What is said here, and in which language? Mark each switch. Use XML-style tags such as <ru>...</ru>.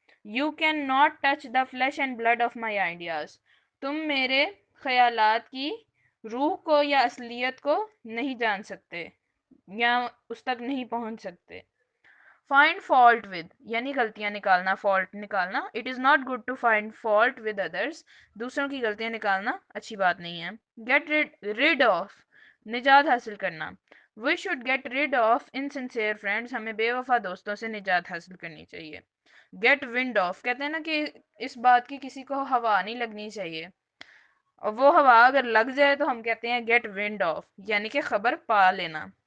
<en>you can not touch the flesh and blood of my ideas</en> <ur>تم میرے خیالات کی روح کو یا اصلیت کو نہیں جان سکتے یا اس تک نہیں پہنچ سکتے.</ur> <en>Find fault with</en> <ur>یعنی غلطیاں نکالنا, فالٹ نکالنا.</ur> <en>It is not good to find fault with others</en> <ur>دوسروں کی غلطیاں نکالنا اچھی بات نہیں ہے.</ur> <en>Get rid of</en> <ur>نجات حاصل کرنا.</ur> <en>We should get rid of insincere friends</en> <ur>ہمیں بے وفا دوستوں سے نجات حاصل کرنی چاہیے.</ur> <en>Get wind of</en> <ur>کہتے ہیں نا کہ اس بات کی کسی کو ہوا نہیں لگنی چاہیے, اور وہ ہوا اگر لگ جائے تو ہم کہتے ہیں get wind of یعنی کہ خبر پا لینا.</ur>